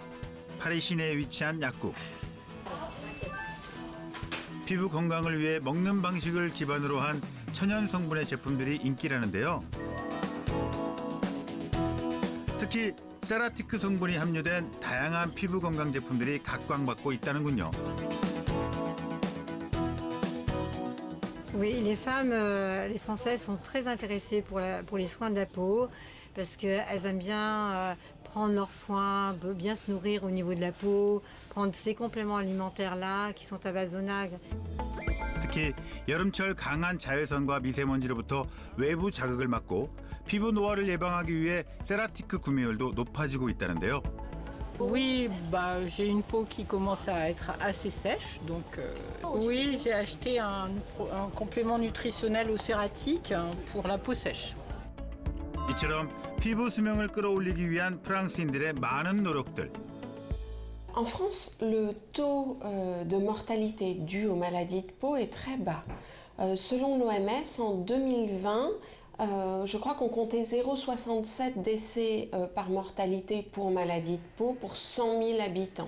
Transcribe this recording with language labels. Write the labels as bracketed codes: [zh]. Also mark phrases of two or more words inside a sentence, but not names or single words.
[ko] 파리 시내에 위치한 약국. 피부 건강을 위해 먹는 방식을 기반으로 한 천연 성분의 제품들이 인기라는데요. 특히 세라티크 성분이 함유된 다양한 피부 건강 제품들이 각광받고 있다는군요. [fr] Oui, les femmes, les Françaises sont très intéressées pour les soins de la peau parce qu'elles aiment bien prendre leurs soins, bien se nourrir au niveau de la peau, prendre ces compléments alimentaires-là qui sont à base d'onagre. [ko] 특히 여름철 강한 자외선과 미세먼지로부터 외부 자극을 막고 피부 노화를 예방하기 위해 세라티크 구매율도 높아지고 있다는데요. [fr] Oui, j'ai une peau qui commence à être assez sèche, donc oui, j'ai acheté un complément nutritionnel au cératique pour la peau sèche. [ko] 이처럼 피부 수명을 끌어올리기 위한 프랑스인들의 많은 노력들. [fr] En France, le taux de mortalité dû aux maladies de peau est très bas. Selon l'OMS, en 2020, je crois qu'on comptait 0,67 décès par mortalité pour maladie de peau pour 100 000 habitants.